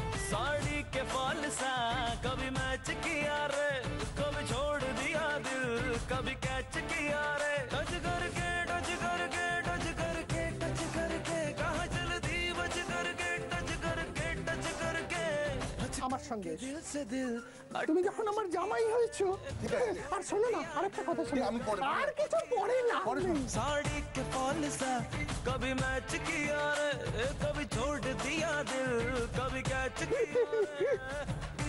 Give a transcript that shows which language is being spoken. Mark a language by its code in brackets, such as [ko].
[hi] साड़ी के फॉल सा कभी मैच किया रे, कभी छोड़ दिया दिल, कभी कैच किया रे। टच करके टच करके टच करके टच करके कहाँ चल दी बच करके टच करके टच करके। [bn] আমার সঙ্গে তুমি যখন আমার জামাই হয়েছো। আর শোনো না, আরেকটা কথা শোনো, আর কিছু পড়ে না। [hi] साड़ी के फॉल सा कभी मैच किया रे, कभी छोड़ दिया दिल, कभी कैच किया।